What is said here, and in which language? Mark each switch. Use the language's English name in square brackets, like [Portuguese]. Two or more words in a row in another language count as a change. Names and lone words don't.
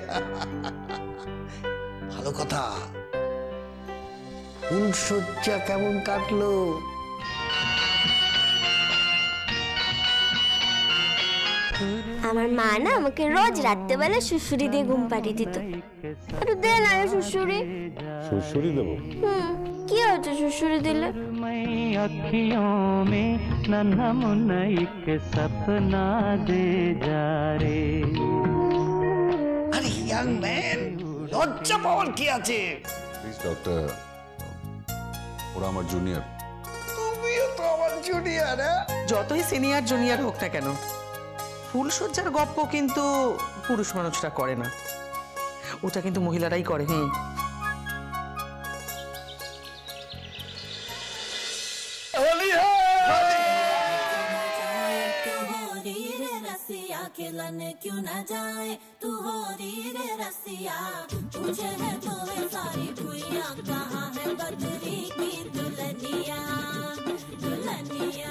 [Bangla] ভালো কথা। ফুলসজ্জা কেমন কাটলো? আমার মা না আমাকে রোজ রাত্রেবেলা সুড়সুড়ি দিয়ে ঘুম পাড়িয়ে দিত। একটু দে না সুড়সুড়ি। সুড়সুড়ি দেবো? কি হচ্ছে সুড়সুড়ি দিলে? [Hindi] अखियों में नन्हा मुन्ना एक सपना दे जा रे। [Bangla] আরে [English] young man, [Bangla] লজ্জা পাওয়ার কি আছে? [English] please doctor, [Bangla] ওরা আমার জুনিয়র। তুমিও তো আমার জুনিয়র। যতই [English] senior junior [Bangla] হোক না কেন, ফুলসজ্জার গপ্প কিন্তু পুরুষ মানুষরা করে না, ওটা কিন্তু মহিলারাই করে। [Hindi] खिलने क्यों न जाए तू हो री रे रसिया, पूछे है तुम्हें सारी दुनिया कहाँ है बदरी की दुल्हनिया दुल्हनिया।